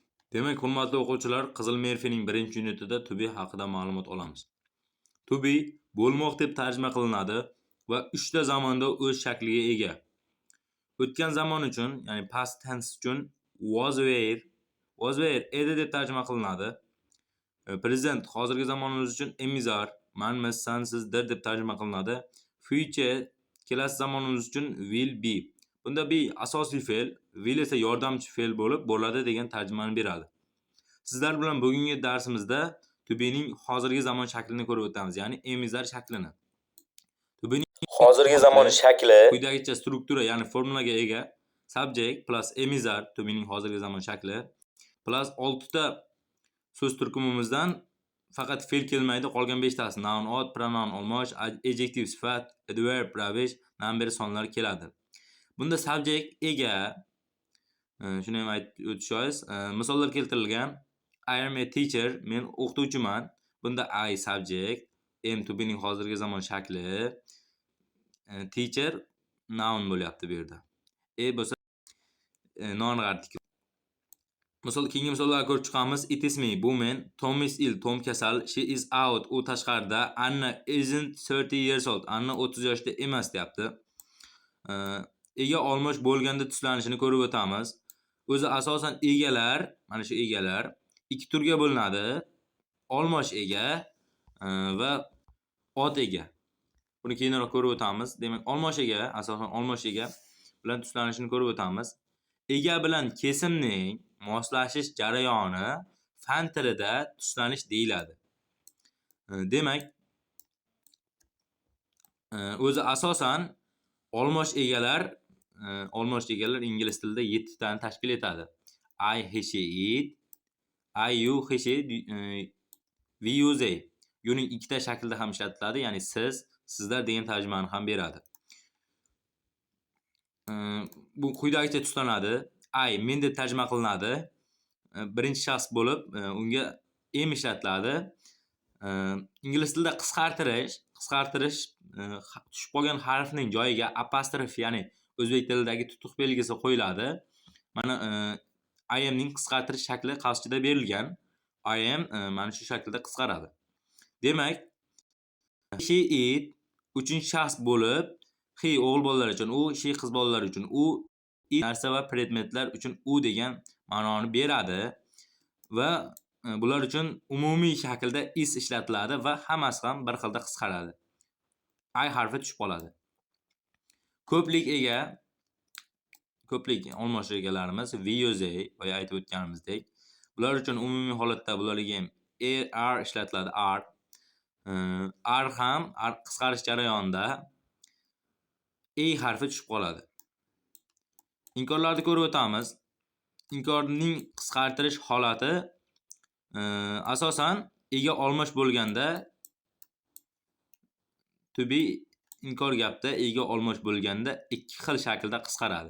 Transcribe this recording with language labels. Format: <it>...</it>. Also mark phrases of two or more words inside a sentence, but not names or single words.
<uz>Demak, hurmatli o'quvchilar, Qizil Merfening 1-unitida</uz> <en>to be</en> <uz>haqida ma'lumot olamiz.</uz> <en>To be</en> <uz>bo'lmoq deb tarjima qilinadi va 3 ta zamonda o'z shakliga ega. O'tgan zamon uchun, ya'ni</uz> <en>past tense</en> <uz>uchun</uz> <en>was were</en> <uz>edi deb tarjima qilinadi. Present hozirgi zamonimiz uchun</uz> <en>am is are,</en> <uz>manmiz, sansizdir deb tarjima qilinadi. Future kelasi zamonimiz uchun</uz> <en>will be.</en> <uz>Bunda be asosiy fe'l, will esa yordamchi fe'l bo'ladi degan tarjimani beradi. Sizlar bilan bugungi darsimizda</uz> <en>to be'ning</en> <uz>hozirgi zamon shaklini ko'rib o'tamiz, ya'ni</uz> <en>am is are</en> <uz>shaklini.</uz> <en>To be'ning</en> <uz>Hozirgi zamon shakli quyidagicha struktura, ya'ni formulaga ega.</uz> <en>Subject plus am is are to be'ning</en> <uz>hozirgi zamon shakli plus 6 ta so'z turkumimizdan faqat fe'l kelmaydi, qolgan 5 tasi noun, ot, pronoun, olmosh, adjective sifat, adverb, ravish, number sonlar keladi. Bunda subject ega, shuni ham aytib o'tish joiz. Misollar keltirilgan.</uz> <en>I am a teacher,</en> <uz>men o'qituvchiman. Bunda I subject,</uz> <en>am to be'ning</en> <uz>hozirgi zamon shakli, teacher noun bo'lyapti bu yerda. Bo'lsa non artikel. Keyingi misollarni ko'rib chiqamiz.</uz> <en>It is me,</en> <uz>bu men.</uz> <en>Tom is ill,</en> <uz>Tom kasal.</uz> <en>She is out,</en> <uz>u tashqarida.</uz> <en>Anna isn't 30 years old,</en> <uz>Anna 30 yoshda emas deyapti. Ega olmosh bo'lganda tuslanishini ko'rib o'tamiz. O'zi asosan egalar, mana shu egalar ikki turga bo'linadi. Olmosh ega va ot ega. Buni keyinroq ko'rib o'tamiz. Demak, olmosh ega, asosan olmosh ega bilan tuslanishini ko'rib o'tamiz. Ega bilan kesimning moslashish jarayoni fan tilida tuslanish deyiladi. Demak, o'zi asosan olmosh egalar ingliz tilida 7 tani tashkil etadi.</uz> <en>I, he, she, it, I, you, he, she, we, you, they.</en> <uz>Yuning ikkita shaklda ham ishlatiladi, ya'ni siz, sizlar degan tarjimani ham beradi. Bu quyidagicha tuslanadi. I men deb tarjima qilinadi. Birinchi shaxs bo'lib, unga am ishlatiladi. Ingliz tilida qisqartirish tushib qolgan harfning joyiga apostrof, ya'ni o'zbek tilidagi tutuq belgisi qo'yiladi. Mana</uz> <en>I am</en> <uz>ning qisqartirish shakli qarshisida berilgan.</uz> <en>I am</en> <uz>mana shu shaklda qisqaradi. Demak,</uz> <en>she, it</en> <uz>uchinchi shaxs bo'lib, he o'g'il bolalar uchun u, she qiz bolalar uchun u, it narsa va predmetlar uchun u degan ma'noni beradi va bular uchun umumiy shaklda is ishlatiladi va hammasi ham bir xilda qisqaradi. I harfi tushib qoladi. Ko'plik ega, ko'plik olmosh egalarimiz</uz> <en>we, you, they</en> <uz>boya aytib o'tganimizdek. Bular uchun umumiy holatda bularga ham are ishlatiladi, are. Are ham qisqarish jarayonida a harfi tushib qoladi. Inkorlarni ko'rib o'tamiz. Inkorning qisqartirish holati asosan ega olmosh bo'lganda</uz> <en>to be</en> <uz>inkor gapda ega olmosh bo'lganda ikki xil shaklda qisqaradi.</uz>